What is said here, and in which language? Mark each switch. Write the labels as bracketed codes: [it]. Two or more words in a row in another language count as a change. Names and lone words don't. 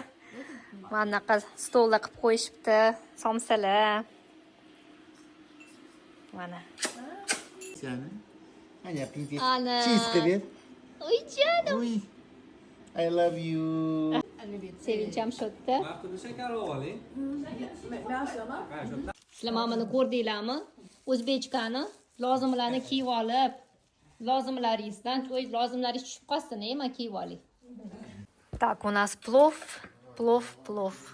[uz] Mana bunaqa stollar qilib qo'yishibdi, somsalar. Mana. [ru] Аня, привет. [uz] Ana. [ru] Чиз, привет. [tr] Uy canım. [ru] Ой, [en] I love you. [uz] Sevincham shodda. Sizlar mana buni ko'rdinglarmi? O'zbekchani lozimlarni kiyib olib, lozimlaringizdan o'z lozimlaringiz tushib qolsin, men kiyib olay. [ru] Так, у нас plov.